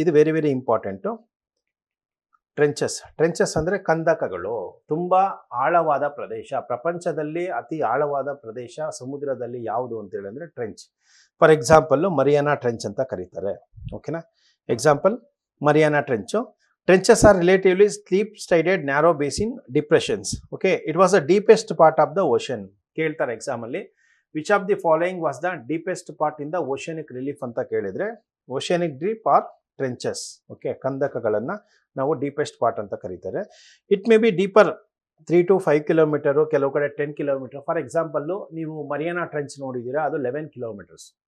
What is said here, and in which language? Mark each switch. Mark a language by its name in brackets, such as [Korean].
[Kannada] ಇದು [English] Very very important. [Kannada] Trenches ಅಂದರೆ ಕಂದಕಗಳು, ತುಂಬಾ ಆಳವಾದ ಪ್ರದೇಶ. ಪ್ರಪಂಚದಲ್ಲಿ ಅತಿ ಆಳವಾದ ಪ್ರದೇಶ ಸಮುದ್ರದಲ್ಲಿ ಯಾವುದು ಅಂತ ಹೇಳಿದ್ರೆ trench. [English] for example, Mariana trench [Kannada] ಅಂತ ಕರೀತಾರೆ. [English] ಓಕೆನಾ, example Mariana trench. Trenches are relatively steep-sided narrow basin depressions. Okay, it was the deepest part of the ocean. [Kannada] ಕೇಳ್ತಾರೆ ಎಕ್ಸಾಮ್ ಅಲ್ಲಿ, [English] which of the following was the deepest part in the oceanic relief [Kannada] ಅಂತ ಕೇಳಿದ್ರೆ [English] Oceanic deep are trenches. [Kannada] Okay, ಕಂದಕಗಳನ್ನ ನಾವು deepest part ಅಂತ ಕರೀತಾರೆ. [English] it may be deeper 3 to 5 kilometre, [Kannada] ಕೆಲವು ಕಡೆ 10 kilometre. For example, ನೀವು ಮರಿಯಾನಾ ಟ್ರೆಂಚ್ ನೋಡಿದ್ದೀರಾ, ಅದು 11 ಕಿಲೋಮೀಟರ್ಸ್.